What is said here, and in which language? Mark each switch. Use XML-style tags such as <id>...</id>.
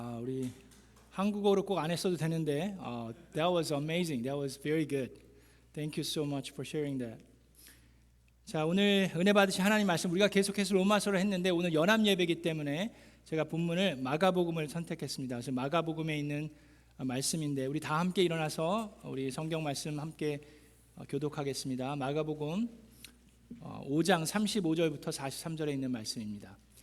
<ko>우리 한국어로 꼭 안 했어도 되는데</ko> <en>that was amazing. That was very good. Thank you so much for sharing that.</en> <ko>자, 오늘 은혜 받으신 하나님 말씀 우리가 계속해서 로마서를 했는데 오늘 연합 예배이기 때문에 제가 본문을 마가복음을 선택했습니다. 그래서 마가복음에 있는 말씀인데 우리 다 함께 일어나서 우리 성경 말씀 함께 교독하겠습니다. 마가복음 5장 35절부터 43절에 있는 말씀입니다.</ko>